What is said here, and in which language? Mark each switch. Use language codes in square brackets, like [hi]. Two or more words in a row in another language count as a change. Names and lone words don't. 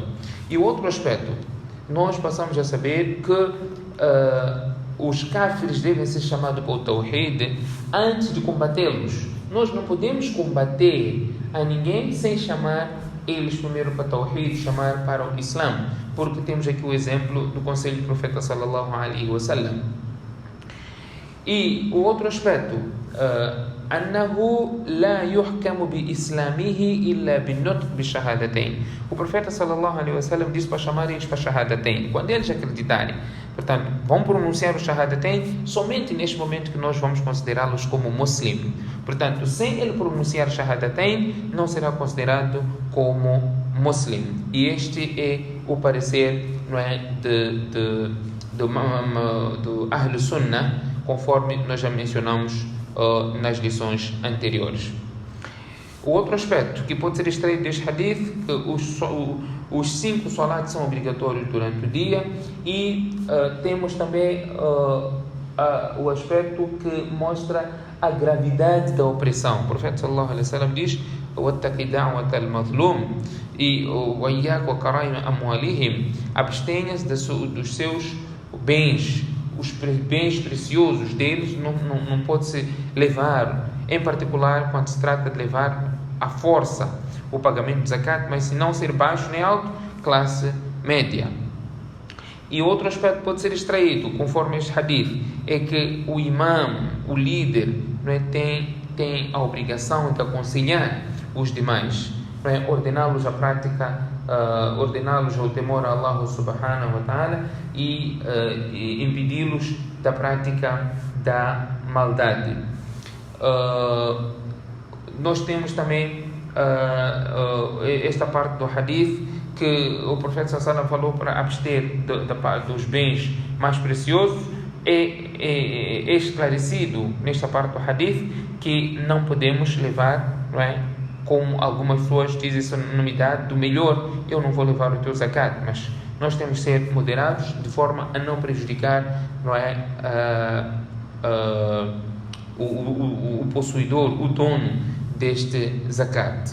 [pt] E o outro aspecto, nós passamos a saber que os kafirs devem ser chamados para o Tawhid antes de combatê-los. Nós não podemos combater a ninguém sem chamar eles primeiro para o Tawhid, chamar para o Islã, porque temos aqui o exemplo do conselho do profeta [ar] صلى الله عليه وسلم. [pt] E o outro aspecto, [ar] أنه لا يحكم بإسلامه إلا بالنطق بالشهادتين. [pt] O profeta [ar] صلى الله عليه وسلم [pt] disse para chamar eles para shahadatain, quando eles acreditarem. Portanto, vão pronunciar o shahadatain somente neste momento que nós vamos considerá-los como muslim. Portanto, sem ele pronunciar shahadatain, não será considerado como muslim. E este é o parecer, não é, do [ar] أهل السنة, [pt] conforme nós já mencionamos nas lições anteriores. O outro aspecto que pode ser extraído deste hadith, que os 5 salats são obrigatórios durante o dia, e temos também o aspecto que mostra a gravidade da opressão. O profeta [ar] صلى الله عليه وسلم [pt] diz: [ar] وَاتَّقِ دَعْوَةَ الْمَظْلُومِ e وَإِيَّاكَ وَكَرَائِمَ أَمْوَالِهِمْ, [pt] abstenhas dos seus bens. Os bens preciosos deles não pode-se levar, em particular quando se trata de levar à força o pagamento de zakat, mas se não ser baixo nem alto, classe média. E outro aspecto pode ser extraído, conforme este hadith, é que o imam, o líder, não é, tem a obrigação de aconselhar os demais, não é, ordená-los à prática, ordená-los ao temor a Allah [ar] سبحانه وتعالى [pt] e impedi-los da prática da maldade. Nós temos também esta parte do hadith que o profeta [ar] صلى الله عليه وسلم [pt] falou para abster dos bens mais preciosos. É esclarecido nesta parte do hadith que não podemos levar, não é, como algumas pessoas dizem, essa unanimidade do melhor, eu não vou levar o teu zakat, mas nós temos que ser moderados de forma a não prejudicar, não é, o possuidor, o dono deste zakat.